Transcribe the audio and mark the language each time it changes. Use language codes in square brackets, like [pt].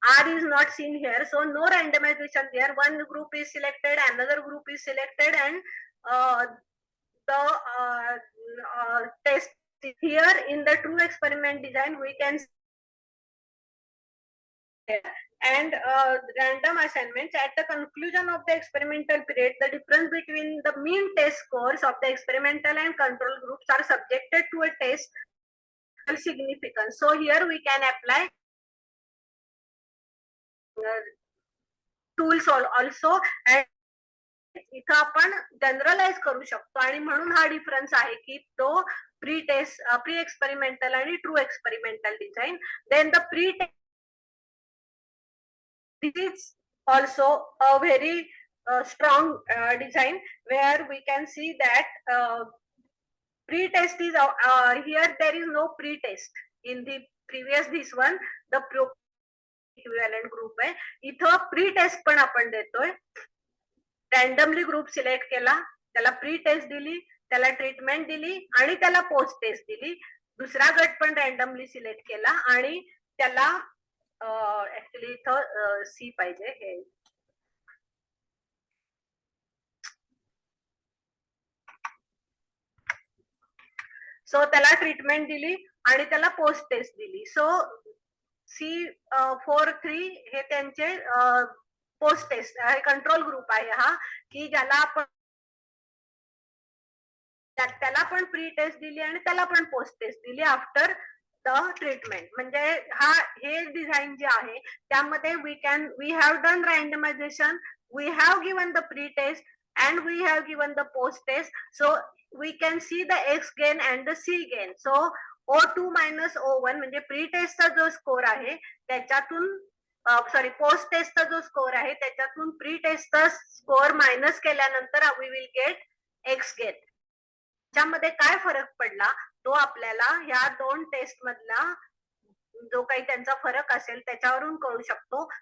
[en] R is not seen here, so no randomization there. One group is selected, another group is selected, and the test here in the true experiment design we can see. And random assignments at the conclusion of the experimental period, the difference between the mean test scores of the experimental and control groups are subjected to a test significance. So here we can apply tools also, and [mr] इथं आपण generalise करू शकतो, आणि म्हणून हा difference आहे की तो प्री एक्सपेरिमेंटल आणि true experimental design. [en] Then the this is also a very strong design, where we can see that pre-test is here. There is no pre-test in the previous this one, the equivalent group आहे. [mr] इथं pre-test पण आपण देतोय. Randomly group select केला, त्याला pre-test दिली, त्याला treatment दिली आणि त्याला पोस्ट टेस्ट दिली. दुसरा गट पण रॅन्डमली सिलेक्ट केला आणि त्याला ऍक्च्युअली इथं सी पाहिजे हे. सो त्याला ट्रीटमेंट दिली आणि त्याला पोस्ट टेस्ट दिली. सो C43 हे त्यांचे पोस्ट टेस्ट कंट्रोल ग्रुप आहे हा, की ज्याला आपण त्याला पण प्री टेस्ट दिली आणि त्याला पण पोस्ट टेस्ट दिली [en] After the treatment. [mr] म्हणजे हे डिझाईन जे आहे त्यामध्ये [en] We have done randomization, we have given the pre test and we have given the post test, so we can see the X gain and the C gain. So O2 minus O1 [mr] म्हणजे pre टेस्टचा जो score आहे त्याच्यातून post टेस्टचा जो score आहे त्याच्यातून pre टेस्टचा score minus केल्यानंतर [en] we will get X gain. [mr] त्यामध्ये काय फरक पडला तो आपल्याला ह्या दोन टेस्ट मधला जो काही त्यांचा फरक असेल त्याच्यावरून कळू शकतो.